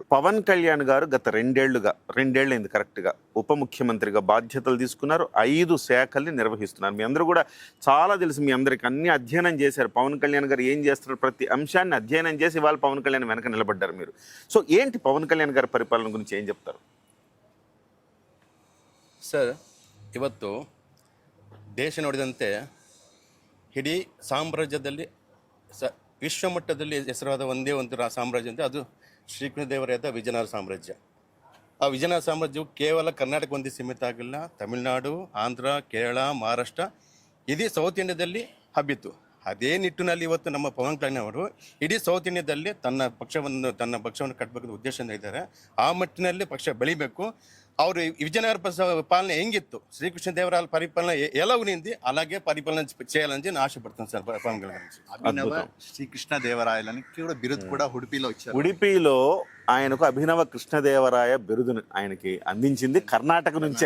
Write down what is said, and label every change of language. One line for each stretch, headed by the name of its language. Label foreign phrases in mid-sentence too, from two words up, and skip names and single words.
Telugu: పవన్ కళ్యాణ్ గారు గత రెండేళ్ళైంది కరెక్ట్గా ఉప ముఖ్యమంత్రిగా బాధ్యతలు తీసుకున్నారు. 5 శాఖల్ని నిర్వహిస్తున్నారు. మీ అందరూ కూడా చాలా తెలుసు, మీ అందరికి అన్ని అధ్యయనం చేశారు. పవన్ కళ్యాణ్ గారు ఏం చేస్తున్నారు ప్రతి అంశాన్ని అధ్యయనం చేసి ఇవాళ పవన్ కళ్యాణ్ వెనక నిలబడ్డారు మీరు. సో ఏంటి పవన్ కళ్యాణ్ గారి పరిపాలన గురించి ఏం చెప్తారు ಸರ್?
Kannada: ಇವತ್ತು ದೇಶ ನೋಡಿದಂತೆ ಇಡೀ ಸಾಮ್ರಾಜ್ಯದಲ್ಲಿ ವಿಶ್ವಮಟ್ಟದಲ್ಲಿ ಹೆಸರಾದ ಒಂದೇ ಒಂದು ಸಾಮ್ರಾಜ್ಯ ಅಂದರೆ ಅದು ಶ್ರೀಕೃಷ್ಣದೇವರಾಯದ ವಿಜಯನಗರ ಸಾಮ್ರಾಜ್ಯ. ಆ ವಿಜಯನಗರ ಸಾಮ್ರಾಜ್ಯವು ಕೇವಲ ಕರ್ನಾಟಕ ಒಂದೇ ಸೀಮಿತ ಆಗಿಲ್ಲ, ತಮಿಳುನಾಡು, ಆಂಧ್ರ, ಕೇರಳ, ಮಹಾರಾಷ್ಟ್ರ, ಇಡೀ ಸೌತ್ ಇಂಡಿಯಾದಲ್ಲಿ ಹಬ್ಬಿತ್ತು. ಅದೇ ನಿಟ್ಟಿನಲ್ಲಿ ಇವತ್ತು ನಮ್ಮ ಪವನ್ ಕಲ್ಯಾಣ್ ಅವರು ಇಡೀ ಸೌತ್ ಇಂಡಿಯಾದಲ್ಲಿ ತನ್ನ ಪಕ್ಷವನ್ನು ಕಟ್ಟಬೇಕಂತ ಉದ್ದೇಶದಿಂದ ಇದ್ದಾರೆ. ಆ ಮಟ್ಟಿನಲ್ಲಿ ಪಕ್ಷ ಬೆಳಿಬೇಕು.
Telugu: ಅವರು విజయనగర పాలన ఎంగిತ್ತು, శ్రీకృష్ణదేవరాయల పరిపాలన ఎలా ఉనింది అలాగే పరిపాలన చేయాలని నేను ఆశపడుతున్నాను సార్. పవన్ కళ్యాణ్ అభినవ శ్రీకృష్ణదేవరాయలని కూడా బిరుదు కూడా ఉడిపిలో ఇచ్చారు. ఉడిపిలో ఆయనకు అభినవ కృష్ణదేవరాయ బిరుదును ఆయనకి అందించింది కర్ణాటక నుంచే.